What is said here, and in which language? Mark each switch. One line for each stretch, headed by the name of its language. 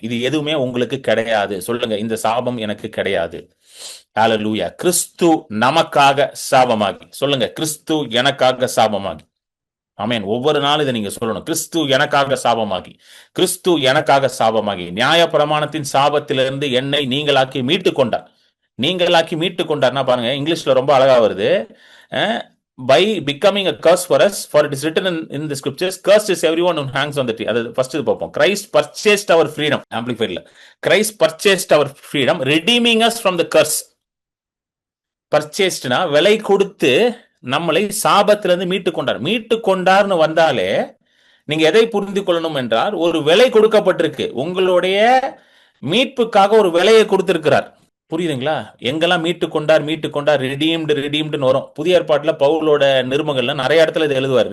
Tamil: இது எதுவுமே உங்களுக்கு கிடையாது. சொல்லுங்க, இந்த சாபம் எனக்கு கிடையாது. ஹல்லேலூயா. கிறிஸ்து நமக்காக சாபமாகி. சொல்லுங்க, கிறிஸ்து எனக்காக சாபமாகி. ஆமென். ஒவ்வொரு நாளும் இதை நீங்க சொல்லணும், கிறிஸ்து எனக்காக சாபமாகி, கிறிஸ்து எனக்காக சாபமாகி நியாய பிரமாணத்தின் சாபத்திலிருந்து என்னை நீங்களாக்கி மீட்டு கொண்டார். நீங்களாக்கி மீட்டு கொண்டார்னா பாருங்க, இங்கிலீஷ்ல ரொம்ப அழகா வருது,
English: by becoming a curse for us, for it is written in the scriptures, cursed is everyone who hangs on the tree.
Tamil: அது ஃபர்ஸ்ட் பார்ப்போம்.
English: Christ purchased our freedom. ஆம்பிளிஃபைட்ல Christ purchased our freedom, redeeming us from the curse.
Tamil: பர்ச்சேஸ்ட்னா விலை கொடுத்து நம்மளை சாபத்திலிருந்து மீட்டு கொண்டார். மீட்டு கொண்டார்னு வந்தாலே நீங்க எதை புரிந்து கொள்ளணும் என்றால், ஒரு விலை கொடுக்கப்பட்டிருக்கு. உங்களுடைய மீட்புக்காக ஒரு விலையை கொடுத்திருக்கிறார். புரியுதுங்களா? எங்கெல்லாம் மீட்டு கொண்டார், ரிடீம்டுன்னு வரும். புதிய ஏற்பாட்டுல பவுலோட நிருபங்கள்ல நிறைய இடத்துல இது எழுதுவார்.